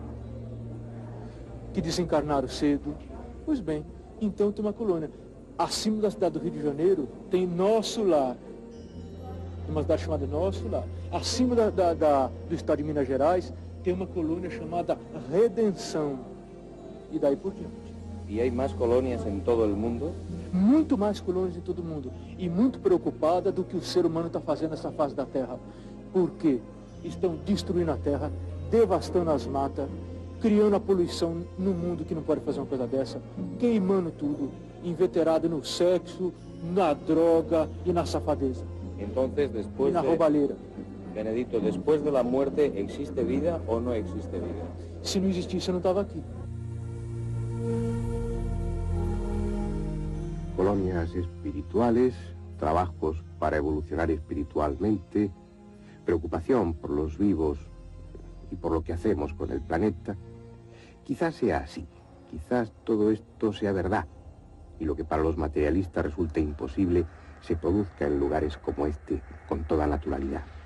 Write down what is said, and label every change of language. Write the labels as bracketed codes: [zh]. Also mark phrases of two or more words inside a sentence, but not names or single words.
[pt] Pois bem, então tem uma colônia. Acima da cidade do Rio de Janeiro tem Nosso Lar. Tem uma cidade chamada Nosso Lar. Acima do estado de Minas Gerais tem uma colônia chamada Redenção. E daí por diante. [es] ¿Y hay más colonias en todo el mundo? [pt] Muito mais colônias em todo o mundo. E muito preocupada do que o ser humano está fazendo nessa fase da Terra. Porque estão destruindo a Terra, devastando as matas, criando a poluição no mundo que não pode fazer uma coisa dessa, queimando tudo, inveterado no sexo, na droga e na safadeza. [es] Entonces, [pt] E [es] después [pt] na de... roubalheira. Benedito, [es] después de la muerte, ¿existe vida o no existe vida? [pt] Se não existisse, eu não estava aqui. [es] Colonias espirituales, trabajos para evolucionar espiritualmente, preocupación por los vivos y por lo que hacemos con el planeta. Quizás sea así, quizás todo esto sea verdad, y lo que para los materialistas resulta imposible se produzca en lugares como este con toda naturalidad.